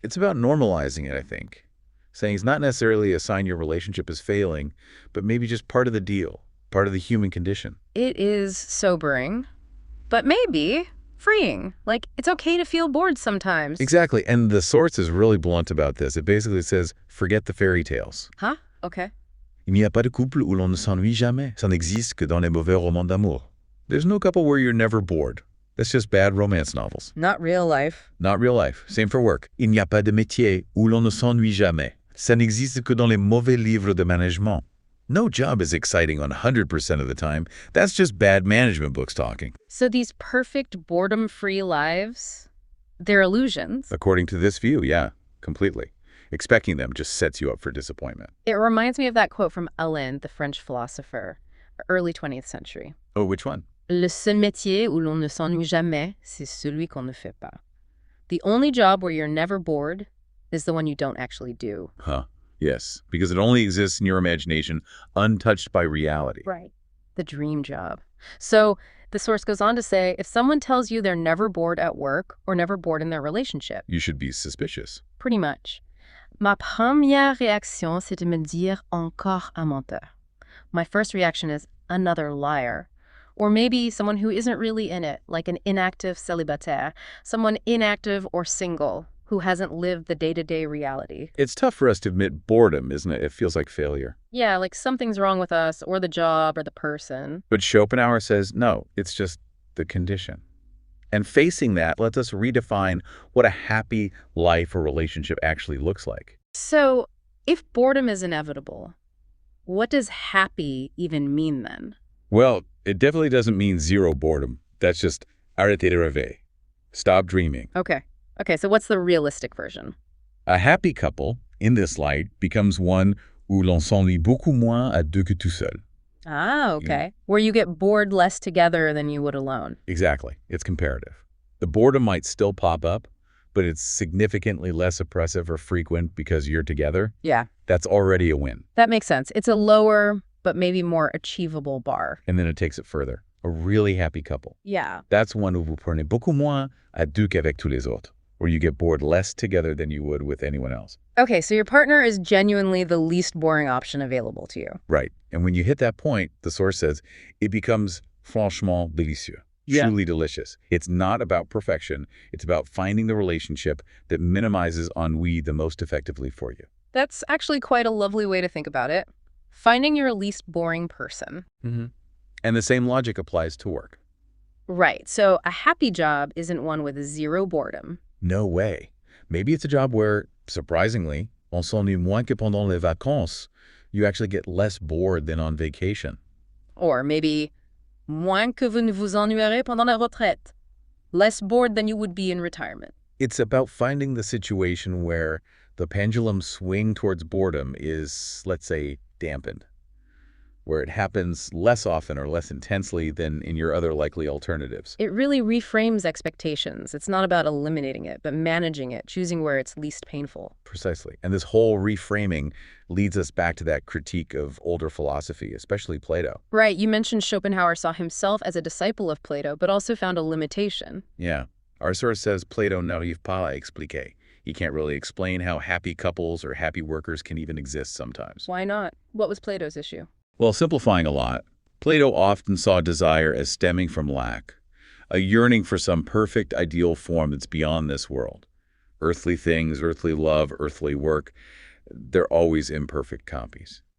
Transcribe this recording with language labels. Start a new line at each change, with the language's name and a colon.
English: It's about normalizing it, I think. Saying it's not necessarily a sign your relationship is failing, but maybe just part of the deal, part of the human condition. It is sobering, but maybe freeing. Like, it's okay to feel bored sometimes. Exactly. And the source is really blunt about this. It basically says, forget the fairy tales. Huh? Okay.
French: Il n'y a pas de couple où l'on ne s'ennuie jamais. Ça n'existe que dans les mauvais romans d'amour.
English: There's no couple where you're never bored. That's just bad romance novels. Not real life. Not real life. Same for work.
French: Il n'y a pas de métier où l'on ne s'ennuie jamais. Ça n'existe que dans les mauvais livres de management.
English: No job is exciting 100% of the time. That's just bad management books talking. So these perfect boredom-free lives, they're illusions. According to this view, yeah, completely. Expecting them just sets you up for disappointment. It reminds me of that quote from Alain, the French philosopher, early 20th century. Oh, which one?
French: Le seul métier où l'on ne s'ennuie jamais, c'est celui qu'on ne fait pas.
English: The only job where you're never bored is the one you don't actually do. Huh. Yes, because it only exists in your imagination, untouched by reality. Right. The dream job. So the source goes on to say, if someone tells you they're never bored at work or never bored in their relationship, You should be suspicious. pretty much.
French: Ma première réaction, c'est de me dire encore un menteur.
English: My first reaction is another liar. Or maybe someone who isn't really in it, like an inactive célibataire, someone inactive or single who hasn't lived the day-to-day reality. It's tough for us to admit boredom, isn't it? It feels like failure. Yeah, like something's wrong with us or the job or the person. But Schopenhauer says, no, it's just the condition. And facing that lets us redefine what a happy life or relationship actually looks like. So if boredom is inevitable, what does happy even mean then? Well, it definitely doesn't mean zero boredom. That's just
French: arrêter de rêver.
English: Stop dreaming. Okay, so what's the realistic version? A happy couple, in this light, becomes one
French: où l'on s'ennuie beaucoup moins à deux que tout seul.
English: Ah, okay. Where you get bored less together than you would alone. Exactly. It's comparative. The boredom might still pop up, but it's significantly less oppressive or frequent because you're together. Yeah. That's already a win. That makes sense. It's a lower, but maybe more achievable bar. And then it takes it further. A really happy couple. Yeah. That's one
French: où vous prenez beaucoup moins à deux qu'avec tous les autres,
English: where you get bored less together than you would with anyone else. Okay, so your partner is genuinely the least boring option available to you. Right. And when you hit that point, the source says, it becomes
French: franchement délicieux.
English: Yeah. Truly delicious. It's not about perfection. It's about finding the relationship that minimizes ennui the most effectively for you. That's actually quite a lovely way to think about it. Finding your least boring person. And the same logic applies to work. Right, so a happy job isn't one with zero boredom. No way. Maybe it's a job where, surprisingly,
French: on s'ennuie moins que pendant les vacances.
English: You actually get less bored than on vacation. Or maybe,
French: moins que vous ne vous ennuierez pendant la retraite.
English: Less bored than you would be in retirement. It's about finding the situation where the pendulum swing towards boredom is, let's say, dampened, where it happens less often or less intensely than in your other likely alternatives. It really reframes expectations. It's not about eliminating it, but managing it, choosing where it's least painful. Precisely. And this whole reframing leads us back to that critique of older philosophy, especially Plato. Right, you mentioned Schopenhauer saw himself as a disciple of Plato, but also found a limitation. Yeah. Our source says
French: Plato n'arrive pas à expliquer.
English: He can't really explain how happy couples or happy workers can even exist sometimes. Why not? What was Plato's issue? Well, simplifying a lot, Plato often saw desire as stemming from lack, a yearning for some perfect ideal form that's beyond this world. Earthly things, earthly love, earthly work, they're always imperfect copies.